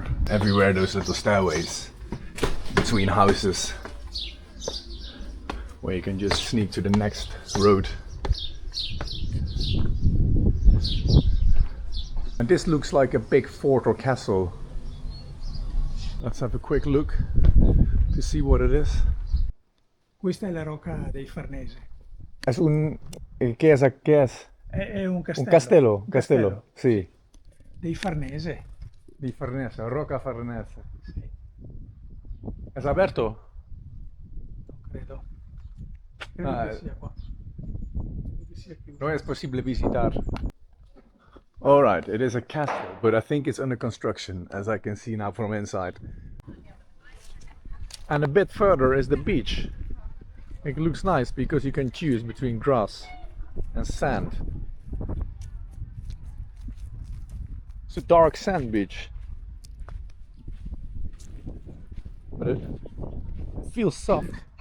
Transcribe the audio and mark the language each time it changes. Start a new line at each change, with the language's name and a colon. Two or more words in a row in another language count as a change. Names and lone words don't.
English: Everywhere those little stairways between houses where you can just sneak to the next road. And this looks like a big fort or castle. Let's have a quick look to see what it is.
Italian: Questa è la Rocca dei Farnese.
Spanish: Es un... ¿Qué es? ¿Qué es?
Italian: È un castello. Un castello, Un castello, sì. Dei Farnese. Di Farnese, Rocca Farnese. Sì,
Spanish: Es aperto?
Italian: credo. Credo Ah, che sia qua. Credo che sia chiuso.
Spanish: No es posible visitar.
English: Alright, it is a castle, but I think it's under construction, as I can see now from inside. And a bit further is the beach. It looks nice because you can choose between grass and sand. It's a dark sand beach, but it feels soft.